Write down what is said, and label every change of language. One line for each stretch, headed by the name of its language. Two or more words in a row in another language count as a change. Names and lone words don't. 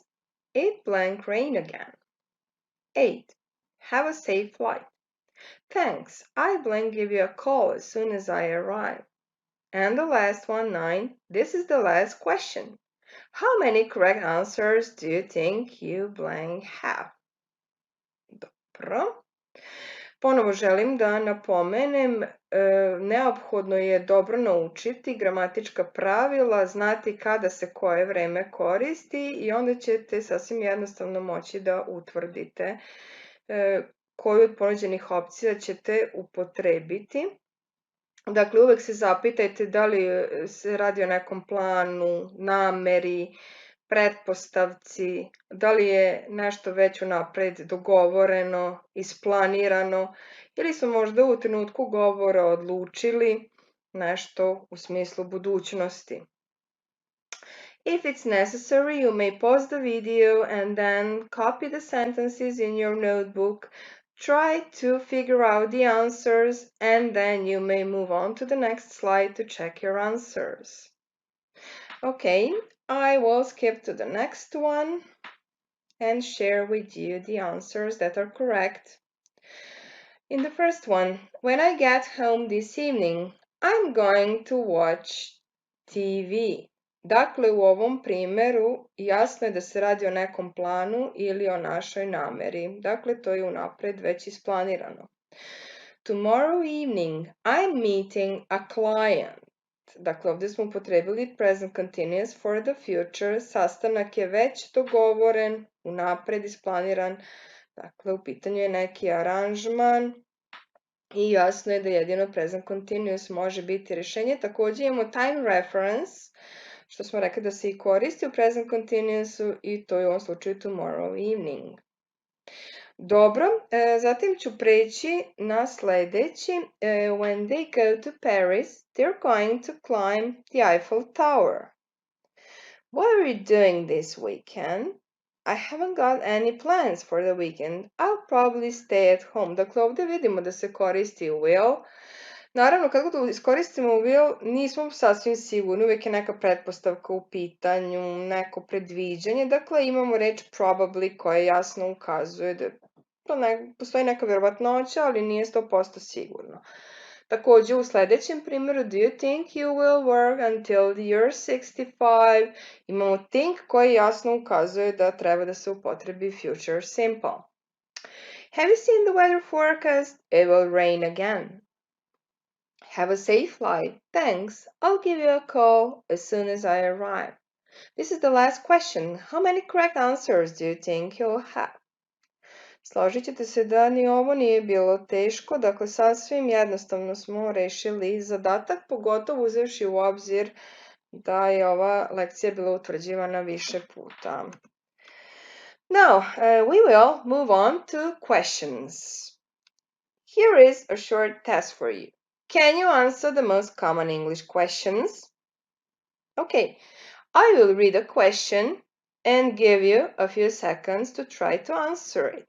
English: It blank rain again. 8. Have a safe flight. Thanks, I blank give you a call as soon as I arrive. And the last one, 9. This is the last question. How many correct answers do you think you blank have?
Serbian: Dobro. Ponovo želim da napomenem, neophodno je dobro naučiti gramatička pravila, znati kada se koje vreme koristi i onda ćete sasvim jednostavno moći da utvrdite koju od ponuđenih opcija ćete upotrebiti. Dakle, uvek se zapitajte da li se radi o nekom planu, nameri, pretpostavci, da li je nešto već unapred dogovoreno, isplanirano ili smo možda u trenutku govora odlučili nešto u smislu budućnosti.
English: If it's necessary, you may pause the video and then copy the sentences in your notebook. Try to figure out the answers and then you may move on to the next slide to check your answers. Okay, I will skip to the next one and share with you the answers that are correct. In the first one, when I get home this evening, I'm going to watch TV.
Serbian: Dakle, u ovom primjeru jasno je da se radi o nekom planu ili o našoj nameri. Dakle, to je unapred već isplanirano.
English: Tomorrow evening, I'm meeting a client.
Serbian: Dakle, ovdje smo upotrebili
English: present continuous for the future.
Serbian: Sastanak je već dogovoren, unapred isplaniran. Dakle, u pitanju je neki aranžman i jasno je da jedino
English: present continuous
Serbian: može biti rješenje. Također imamo
English: time reference.
Serbian: što smo rekli da se i koristi u
English: present continuousu
Serbian: i to je u ovom slučaju
English: tomorrow evening.
Serbian: Dobro, zatim ću preći na sledeći.
English: When they go to Paris, they're going to climb the Eiffel Tower. What are you doing this weekend? I haven't got any plans for the weekend. I'll probably stay at home.
Serbian: Dakle, ovde vidimo da se koristi will. Naravno, kako da iskoristimo will, nismo sasvim sigurni, uvijek je neka pretpostavka u pitanju, neko predviđanje. Dakle, imamo reč probably koja jasno ukazuje da postoji neka vjerovatnoća, ali nije 100% sigurno. Takođe, u sledećem primjeru,
English: do you think you will work until you're 65?
Serbian: Imamo think koji jasno ukazuje da treba da se upotrebi
English: future simple. Have you seen the weather forecast? It will rain again. Have a safe flight. Thanks. I'll give you a call as soon as I arrive. This is the last question. How many correct answers do you think you'll have?
Serbian: Složit ćete se da ni ovo nije bilo teško, dakle sasvim jednostavno smo rešili zadatak, pogotovo uzevši u obzir da je ova lekcija bila utvrđivana više puta.
English: Now, we will move on to questions. Here is a short test for you. Can you answer the most common English questions? Okay, I will read a question and give you a few seconds to try to answer it.